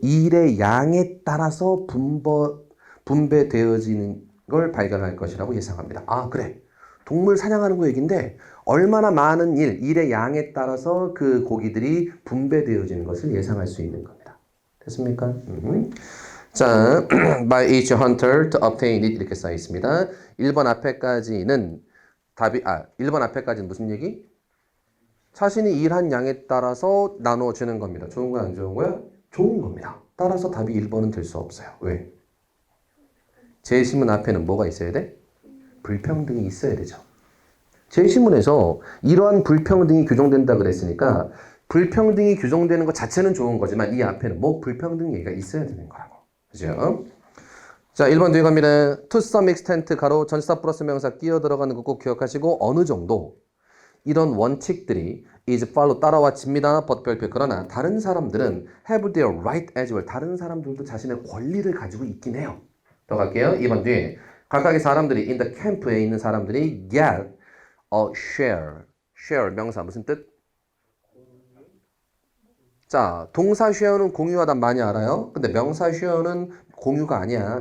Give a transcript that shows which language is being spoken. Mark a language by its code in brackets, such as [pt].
[ko] 일의 양에 따라서 분배되어지는 걸 발견할 것이라고 예상합니다. 아, 그래. 동물 사냥하는 거 얘기인데 얼마나 많은 일의 양에 따라서 그 고기들이 분배되어지는 것을 예상할 수 있는 겁니다. 됐습니까? [en] 자, by each hunter to obtain it [ko] 이렇게 써 있습니다. 1번 앞에까지는 1번 앞에까지는 무슨 얘기? 자신이 일한 양에 따라서 나눠주는 겁니다. 좋은 거야, 안 좋은 거야? 좋은 겁니다. 따라서 답이 1번은 될 수 없어요. 왜? 제시문 앞에는 뭐가 있어야 돼? 불평등이 있어야 되죠. 제시문에서 이러한 불평등이 규정된다 그랬으니까 불평등이 규정되는 것 자체는 좋은 거지만 이 앞에는 뭐 불평등 얘기가 있어야 되는 거라고. 그죠? 자, 1번 뒤에 갑니다. [en] To some extent [ko] 가로 전치사 플러스 명사 끼어 들어가는 거 꼭 기억하시고 어느 정도 이런 원칙들이 is follow 따라와집니다. but 별표. 그러나 다른 사람들은 [en] have their right as well. [ko] 다른 사람들도 자신의 권리를 가지고 있긴 해요. 더 갈게요. 2번 뒤에 각각의 사람들이 in the camp에 있는 사람들이 [en] get a share. [ko] share 명사 무슨 뜻? 자, 동사 share는 공유하다 많이 알아요. 근데 명사 share는 공유가 아니야.